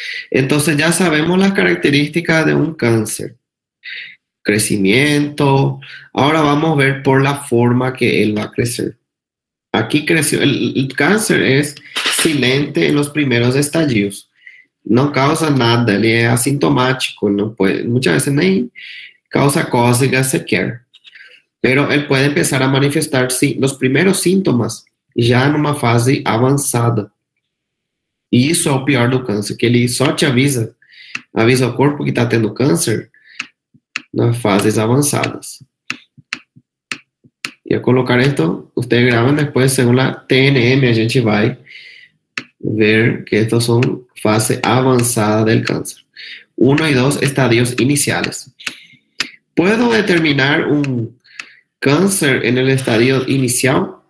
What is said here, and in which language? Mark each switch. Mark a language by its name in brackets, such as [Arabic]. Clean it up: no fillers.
[Spanish] Entonces ya sabemos las características de un cáncer. Crecimiento. Ahora vamos a ver por la forma que él va a crecer. Aquí creció. El cáncer es silente en los primeros estadios. No causa nada, [Portuguese] ele é asintomático, não pode, [Spanish] muchas veces [Portuguese] nem causa cócegas sequer. [Spanish] Pero [Portuguese] ele pode [Spanish] empezar a manifestar los primeros síntomas [Portuguese] já numa fase avançada. E isso é o pior do câncer, que ele só te avisa o corpo que está tendo câncer nas fases avançadas. [Spanish] E a colocar esto, ustedes graban después, según la TNM, [Portuguese] a gente vai ver [Spanish] que estos son fase avanzada del cáncer. 1 y 2 estadios iniciales. ¿Puedo determinar un cáncer en el estadio inicial?